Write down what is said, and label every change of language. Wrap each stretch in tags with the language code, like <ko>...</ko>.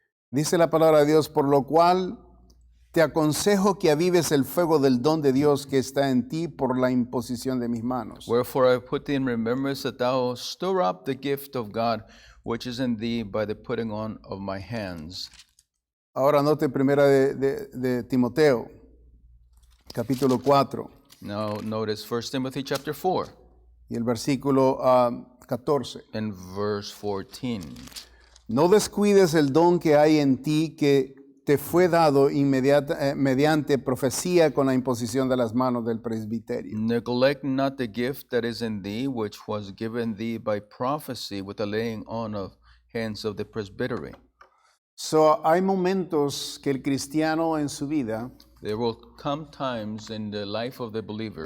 <es>Dice la palabra de Dios, por lo cual te aconsejo que avives el fuego del don de Dios que está en ti por la imposición de mis manos.</es> <en>Wherefore I put thee in remembrance that thou stir up the gift of God which is in thee by the putting on of my hands.</en> <es>Ahora note primera de Timoteo, capítulo 4.</es> <en>Now notice 1 Timothy chapter 4</en> <es>y el versículo 14.</es> <en>and verse 14.</en> <es>No descuides el don que hay en ti que te fue dado mediante profecía con la imposición de las manos del presbiterio.</es> <en>Neglect not the gift that is in thee, which was given thee by prophecy with the laying on of hands of the presbytery.</en> <es>So, hay momentos que el cristiano en su vida,</es> <en>There will come times in the life of the believer,</en>